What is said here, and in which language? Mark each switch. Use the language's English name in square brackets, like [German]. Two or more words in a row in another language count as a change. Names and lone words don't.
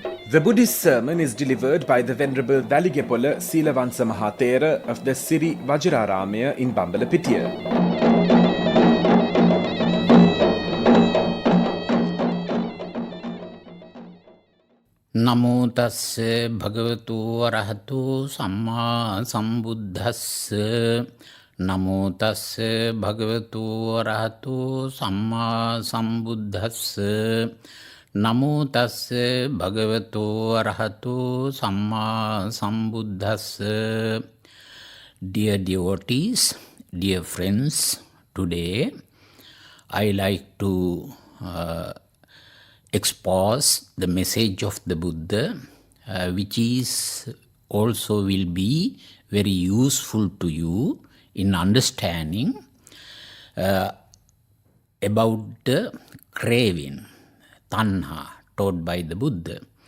[English] The Buddhist sermon is delivered by the Venerable Weligepola Seelawansa Maha Thera of the Siri Vajraramaya in Bambalapitiya. [Pali] නමෝ තස්ස භගවතු වරහතු සම්මා සම්බුද්දස්ස නමෝ තස්ස භගවතු වරහතු සම්මා සම්බුද්දස්ස නමෝ තස්ස භගවතු වරහතු සම්මා සම්බුද්දස්ස. [English] Dear devotees, dear friends, today I like to expose the message of the Buddha, which is also will be very useful to you in understanding about the craving, tanha, taught by the Buddha.